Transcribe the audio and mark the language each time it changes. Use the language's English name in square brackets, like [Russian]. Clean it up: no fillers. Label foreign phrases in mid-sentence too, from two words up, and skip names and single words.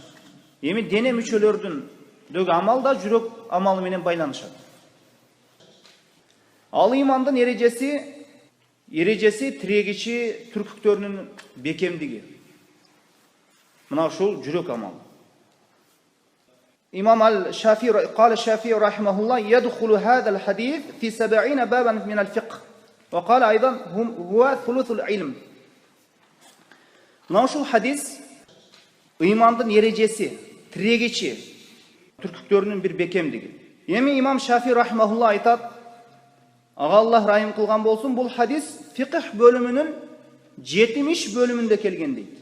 [Kyrgyz] Эми дене мүчөлөрүндөгү амал да жүрөк амалы менен байланышат. Ал имандын ережеси тирегичи түркүктөрүнүн бекемдиги. Мына ушул жүрөк амал. Имам Ал-Шафии [Arabic] قال الشافعي رحمه الله يدخل هذا الحديث في 70 بابا من الفقه وقال أيضا هو ثلث العلم. [Kyrgyz] Мына ушул хадис имандын ережеси, тирегичи түркүктөрүнүн бир бекемдиги. Эми имам Шафии рахмахулла айтат: Ага Аллах райым кылган болсун, бул хадис фикх бөлүмүнүн 70 бөлүмүндө келген дейт.